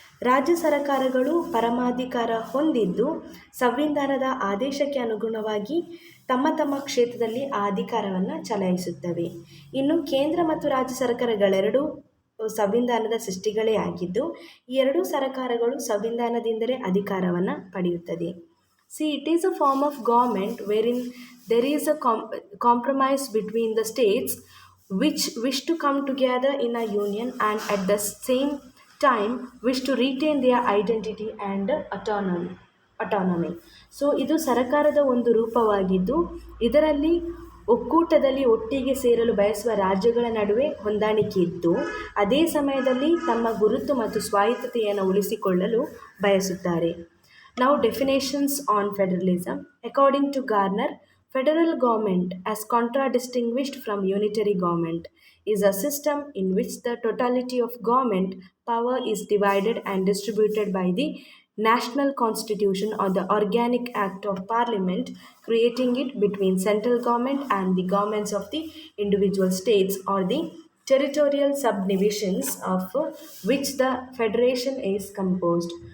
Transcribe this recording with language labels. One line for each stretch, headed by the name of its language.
Kannada: ರಾಜ್ಯ ಸರ್ಕಾರಗಳು ಪರಮಾಧಿಕಾರ ಹೊಂದಿದ್ದು ಸಂವಿಧಾನದ ಆದೇಶಕ್ಕೆ ಅನುಗುಣವಾಗಿ ತಮ್ಮ ಕ್ಷೇತ್ರದಲ್ಲಿ ಆ ಅಧಿಕಾರವನ್ನು ಚಲಾಯಿಸುತ್ತವೆ. ಇನ್ನು ಕೇಂದ್ರ ಮತ್ತು ರಾಜ್ಯ ಸರ್ಕಾರಗಳೆರಡೂ ಸಂವಿಧಾನದ ಸೃಷ್ಟಿಗಳೇ ಆಗಿದ್ದು ಈ ಎರಡೂ ಸರ್ಕಾರಗಳು ಸಂವಿಧಾನದಿಂದಲೇ ಅಧಿಕಾರವನ್ನು ಪಡೆಯುತ್ತದೆ.
English: See, it is a form of government wherein there is a compromise between the states which wish to come together in a union and at the same time wish to retain their identity and autonomy.
Kannada: So ಇದು ಸರ್ಕಾರದ ಒಂದು ರೂಪವಾಗಿದ್ದು ಇದರಲ್ಲಿ ಒಕ್ಕೂಟದಲ್ಲಿ ಒಟ್ಟಿಗೆ ಸೇರಲು ಬಯಸುವ ರಾಜ್ಯಗಳ ನಡುವೆ ಹೊಂದಾಣಿಕೆ ಇದ್ದು ಅದೇ ಸಮಯದಲ್ಲಿ ತಮ್ಮ ಗುರುತು ಮತ್ತು ಸ್ವಾಯತ್ತತೆಯನ್ನು ಉಳಿಸಿಕೊಳ್ಳಲು ಬಯಸುತ್ತಾರೆ.
English: Now definitions on federalism. According to Garner, federal government, as contradistinguished from unitary government, is a system in which the totality of government power is divided and distributed by the national constitution or the organic act of parliament, creating it between central government and the governments of the individual states or the territorial subdivisions of which the federation is composed.